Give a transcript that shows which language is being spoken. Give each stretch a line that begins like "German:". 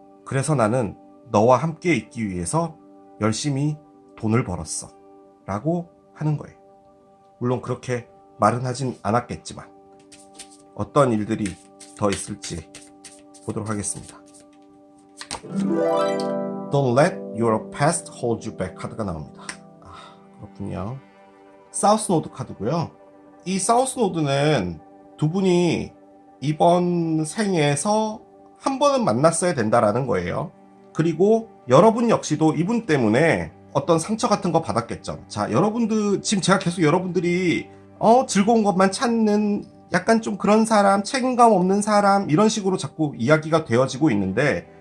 Korean: 그래서 나는 너와 함께 있기 위해서 열심히 돈을 벌었어 라고 하는 거예요. 물론 그렇게 말은 하진 않았겠지만 어떤 일들이 더 있을지 보도록 하겠습니다.
English: Don't let your past hold you back
Korean: 카드가 나옵니다. 그렇군요. 사우스 노드 카드고요. 이 사우스 노드는 두 분이 이번 생에서 한 번은 만났어야 된다라는 거예요. 그리고 여러분 역시도 이분 때문에 어떤 상처 같은 거 받았겠죠. 자, 여러분들 지금 제가 계속 여러분들이 즐거운 것만 찾는 약간 좀 그런 사람, 책임감 없는 사람 이런 식으로 자꾸 이야기가 되어지고 있는데